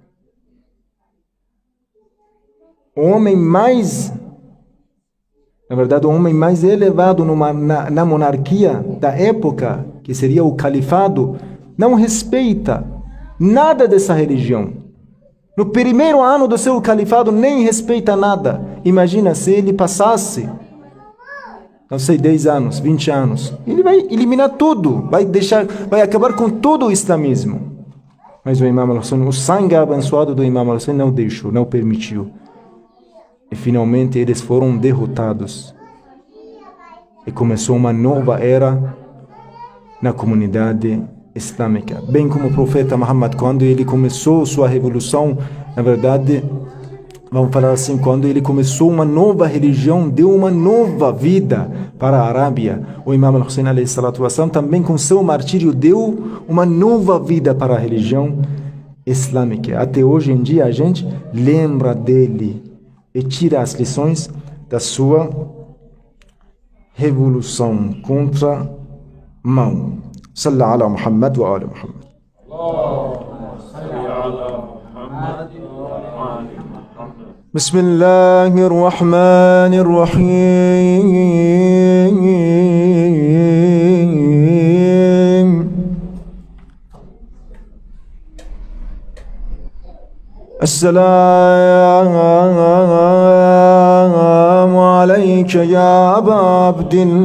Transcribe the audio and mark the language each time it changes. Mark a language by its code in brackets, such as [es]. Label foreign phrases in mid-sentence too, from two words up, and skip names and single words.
[pt] O homem mais, na verdade, o homem mais elevado na monarquia da época, que seria o califado, não respeita nada dessa religião. No primeiro ano do seu califado, nem respeita nada. Imagina se ele passasse, não sei, 10 anos, 20 anos. Ele vai eliminar tudo, vai acabar com todo o islamismo. Mas o Imam al-Hussein, o sangue abençoado do Imam al-Hussein não deixou, não permitiu. E finalmente eles foram derrotados. E começou uma nova era na comunidade islâmica. Bem como o profeta Muhammad, quando ele começou sua revolução, na verdade, vamos falar assim, quando ele começou uma nova religião, deu uma nova vida para a Arábia. O Imam al-Hussein também com seu martírio deu uma nova vida para a religião. islâmica. Até hoje em dia a gente lembra dele e tira as lições da sua revolução contra Mao. [ar] صلى الله على محمد وعلى محمد. بسم الله الرحمن الرحيم السلام عليك يا أبا عبد